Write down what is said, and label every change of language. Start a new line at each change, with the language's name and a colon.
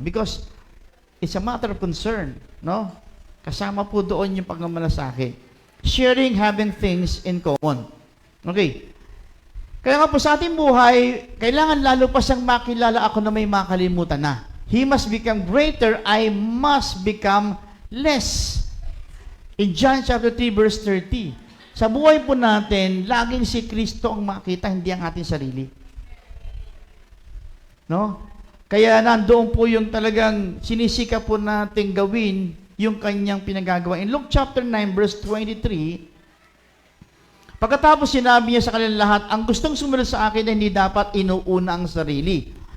English: Because it's a matter of concern, no?
Filipino: Kasama po doon yung pagmamalasakit.
English: Sharing, having things in common. Okay.
Filipino: Kaya nga po sa ating buhay, kailangan lalo pa siyang makilala ako na may makalimutan na.
English: He must become greater, I must become less. In John chapter 3 verse 30,
Filipino: sa buhay po natin, laging si Kristo ang makita, hindi ang ating sarili. No? Kaya nandoon po yung talagang sinisika po natin gawin yung kanyang pinagagawa.
English: In Luke chapter 9 verse 23,
Filipino: pagkatapos sinabi niya sa kanilang lahat, ang gustong sumunod sa akin ay hindi dapat inuuna ang sarili.